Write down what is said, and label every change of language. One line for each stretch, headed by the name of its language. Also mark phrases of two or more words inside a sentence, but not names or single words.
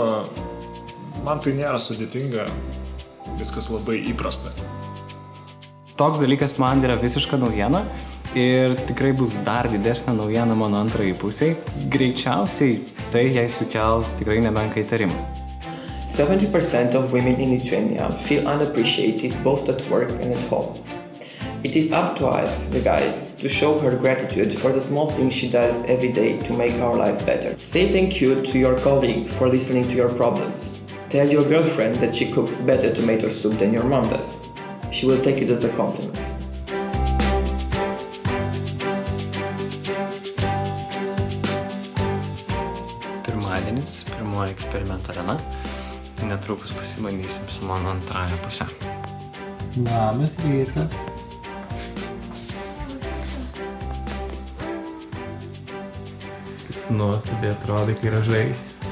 Lithuanian: Man tai nėra sudėtinga, viskas labai įprasta. Toks dalykas man yra visiška naujiena ir tikrai bus dar didesnė naujiena mano antrai pusiai. Greičiausiai tai jai sukels tikrai nemenką įtarimą.
English: 70% of women in Lithuania feel unappreciated both at work and at home. It is up to us, the guys, to show her gratitude for the small things she does every day to make our life better. Say thank you to your colleague for listening to your problems. Tell your girlfriend that she cooks better tomato soup than your mom does. She will take it as a compliment.
Lithuanian: Pirmadienis, pirmoji eksperimento diena. Netrukus pasibandysim su mano antrąja puse. Labas rytas. Kaip nuostabiai atrodo, kai ražaisi.